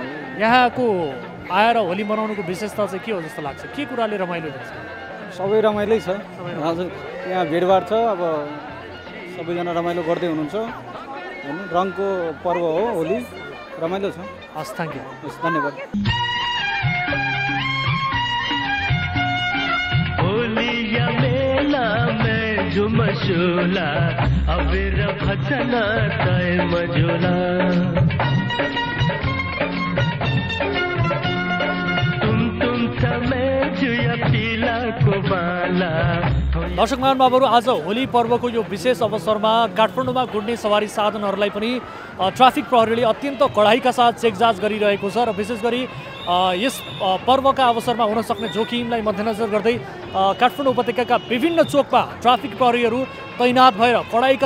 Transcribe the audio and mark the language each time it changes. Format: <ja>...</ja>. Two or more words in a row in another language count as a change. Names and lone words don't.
<ne>यहाँको आएर होली मनाउनुको विशेषता चाहिँ के हो जस्तो लाग्छ के कुराले रमाइलो हुन्छ सबै रमाइलै छ हजुर यहाँ भिडभाड छ अब सबैजना रमाइलो गर्दै हुनुहुन्छ होइन रङको पर्व हो होली रमाइलो छ</ne> <en>हस् thank you</en> <ne>हस् धन्यवाद होलिया मेला में झुमझुला अबीर भजना तय मझुला तुम समय जुया पीला को बाला दर्शक महानुभावहरू आज होली पर्वको यो विशेष अवसरमा काठमाडौँमा गुड्ने सवारी साधनहरूलाई पनि ट्राफिक प्रहरीले अत्यन्त कडाइका साथ चेकजाँच गरिरहेको छ र विशेष गरी यस पर्वका अवसरमा हुन सक्ने जोखिमलाई मध्यनजर गर्दै काठमाडौँ उपत्यकाका विभिन्न चोकमा ट्राफिक प्रहरीहरू तैनात भएर कडाइका</ne>